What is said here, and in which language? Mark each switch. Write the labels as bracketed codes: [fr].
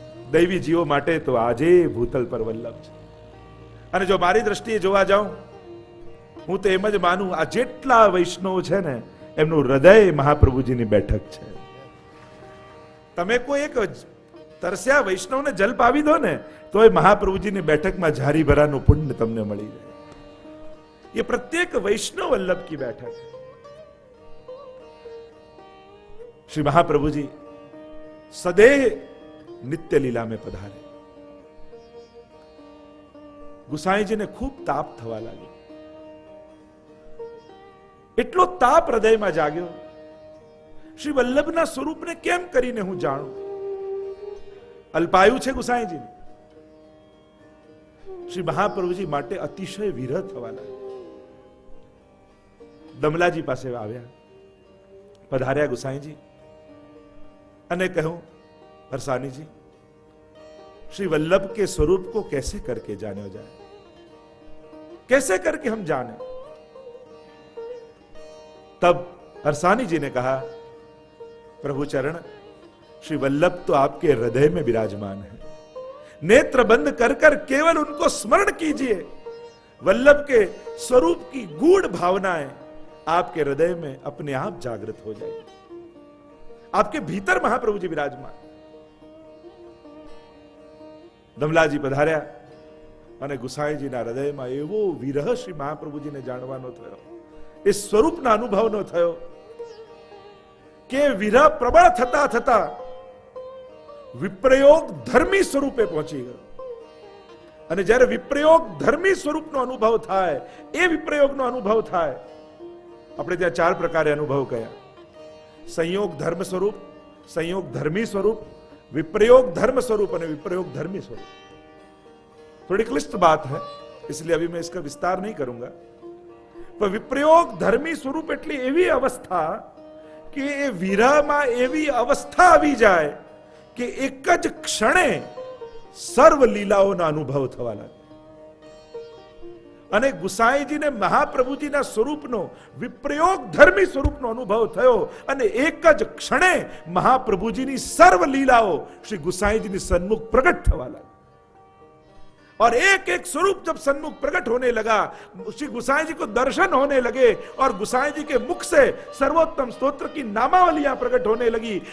[gu] દૈવી જીવો માટે તો આજે ભૂતલ પર વલ્લભ છે. અને જો મારી દ્રષ્ટિએ જોવા જાઉં, હું તો એમ જ માનું આ જેટલા વૈષ્ણવ છે ને એમનું હૃદય મહાપ્રભુજીની બેઠક છે. તમે કોઈ એક તરસ્યા વૈષ્ણવને જલ પાવી દો ને તો એ મહાપ્રભુજીની બેઠકમાં ઝારી ભરાનું પુણ્ય તમને મળી જાય. [hi] ये प्रत्येक वैष्णव वल्लभ की बैठक है. श्री महाप्रभु जी सदैव नित्य लीला में पधारे. [gu] गुसाई जी ने खूब ताप थवा लाग्यो. એટલો તાપ હૃદયમાં જાગ્યો. શ્રી વલ્લભના સ્વરૂપને કેમ કરીને હું જાણું? અલ્પાયુ છે ગુસાઈજી. શ્રી મહાપ્રભુજી માટે અતિશય વિરહ થવા લાગ્યો. [hi] दमलाजी [gu] पासे આવ્યા, पधार्या गुसाईजी અને કહ્યું [hi] हरसानी जी, श्री वल्लभ के स्वरूप को कैसे करके जाने जाए, कैसे करके हम जाने? तब हरसानी जी ने कहा प्रभु चरण, श्री वल्लभ तो आपके हृदय में विराजमान है. नेत्र बंद कर कर केवल उनको स्मरण कीजिए. वल्लभ के स्वरूप की गूढ़ भावनाएं आपके हृदय में अपने आप जागृत हो जाएगी. आपके भीतर महाप्रभु जी विराजमान. [gu] દમલાજી પધાર્યા અને ગુસાઈજીના હૃદયમાં એવો વિરહ શ્રી મહાપ્રભુજીને જાણવાનો થયો, એ સ્વરૂપના અનુભવનો થયો કે વિરહ પ્રબળ થતા થતા વિપ્રયોગ ધર્મી સ્વરૂપે પહોંચી ગયો. અને જ્યારે વિપ્રયોગ ધર્મી સ્વરૂપનો અનુભવ થાય, એ વિપ્રયોગનો અનુભવ થાય, આપણે ત્યાં ચાર પ્રકારે અનુભવ કયા: સંયોગ ધર્મ સ્વરૂપ, [hi] संयोग धर्मी स्वरूप, विप्रयोग धर्म स्वरूप और विप्रयोग धर्मी स्वरूप. थोड़ी क्लिष्ट बात है, इसलिए अभी मैं इसका विस्तार नहीं करूंगा. पर विप्रयोग धर्मी स्वरूप [gu] એટલે એવી અવસ્થા કે એ વિરહમાં એવી અવસ્થા આવી જાય કે એક જ ક્ષણે સર્વ લીલાઓનો અનુભવ થવા લાગે. અને ગુસાઈજીને મહાપ્રભુજીના સ્વરૂપનો વિપ્રયોગ ધર્મી સ્વરૂપનો અનુભવ થયો અને એક જ ક્ષણે મહાપ્રભુજીની સર્વ લીલાઓ શ્રી ગુસાઈજીની સન્मुख प्रकट થવા લાગી [hi] और एक एक स्वरूप जब सन्मुख प्रकट होने लगा, श्री गुसाई जी को दर्शन होने लगे और गुसाई जी के मुख से सर्वोत्तम स्तोत्र की नामावलियां प्रकट होने लगी।